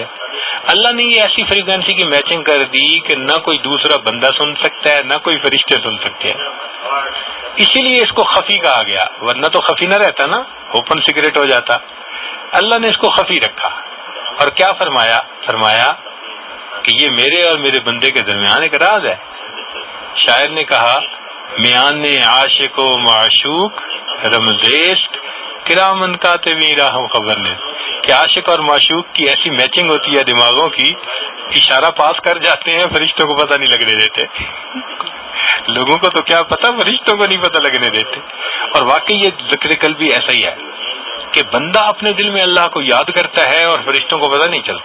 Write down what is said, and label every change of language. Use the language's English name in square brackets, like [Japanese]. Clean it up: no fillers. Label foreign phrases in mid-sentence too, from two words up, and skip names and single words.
[Urdu] اللہ نے یہ ایسی فریکوینسی کی میچنگ کر دی کہ نہ کوئی دوسرا بندہ سن سکتا ہے، نہ کوئی فرشتے سن سکتے ہیں، اسی لیے اس کو خفی کہا گیا، ورنہ تو خفی نہ رہتا نا، [English] open secret [Urdu] ہو جاتا۔ اللہ نے اس کو خفی رکھا، اور کیا فرمایا؟ فرمایا کہ یہ میرے اور میرے بندے کے درمیان ایک راز ہے۔ شاعر نے کہا [Persian] میان عاشق و معشوق رمزیست کرامن کاتبین راہم خبر نے، [Urdu] کہ عاشق اور معشوق کی ایسی میچنگ ہوتی ہے دماغوں کی، اشارہ پاس کر جاتے ہیں، فرشتوں کو پتہ نہیں لگنے دیتے۔ لوگوں کو تو کیا پتہ، فرشتوں کو نہیں پتہ لگنے دیتے۔ اور واقعی یہ ذکر قلبی ایسا ہی ہے کہ بندہ اپنے دل میں اللہ کو یاد کرتا ہے اور فرشتوں کو پتہ نہیں چلتا۔